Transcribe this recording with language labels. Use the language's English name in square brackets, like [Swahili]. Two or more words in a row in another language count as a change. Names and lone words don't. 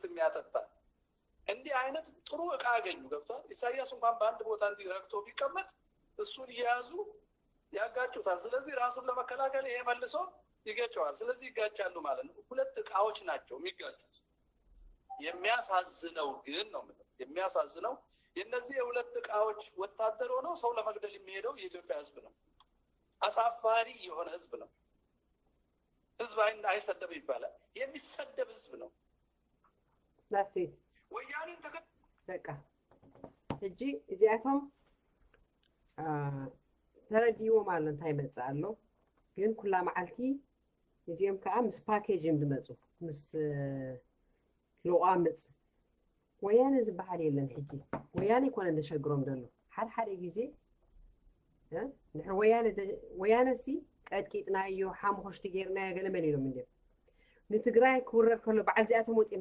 [Amharic] የሚያጠጣ እንዲህ አይነት ጥሩ እቃ አገኙ። ገብቷል። ኢሳያስ እንኳን በአንድ ቦታ እንዲረግቶ ቢቀመጥ እሱን እየያዙ ያጋጩታል። ስለዚህ ራሱን ለመከላከል ይሄ መልሶ ይገጨዋል። ስለዚህ ይጋጫሉ ማለት ነው። 2 እቃዎች ናቸው የሚጋጩት። የሚያሳዝነው ግን ነው የሚያሳዝነው የእነዚህ የ2 እቃዎች ወታደር ሆነው ሰው ለመግደል የሚሄደው የኢትዮጵያ ህዝብ ነው። አሳፋሪ የሆነ ህዝብ ነው። ህዝብ አይሰደብ ይባላል። የሚሰደብ ህዝብ ነው። ላስቲት ወያኔ [Tigrinya] በቃ እጂ እዚያቶም ተረዲዎ ማለት እንታይ መጽእ ኣሎ ግን ኩላ መዓልቲ እዚኦም ከዓ ምስ ፓኬጅ እዮም ዝመፁ ምስ ልቋምፅ ወያነ ዝበሃል የለን ሕጂ ወያነ ይኮነ ዘሸግሮም ዘሎ ሓደ ግዜ ንሕር ወያነ ሲ ቀጥቂጥናዮ ሓሙኽሽቲ ጌርናዮ ገለ መን ኢሎም እንድዮም ንትግራይ ክውረር ከሎ በዓል እዚኣቶም ወፂኦም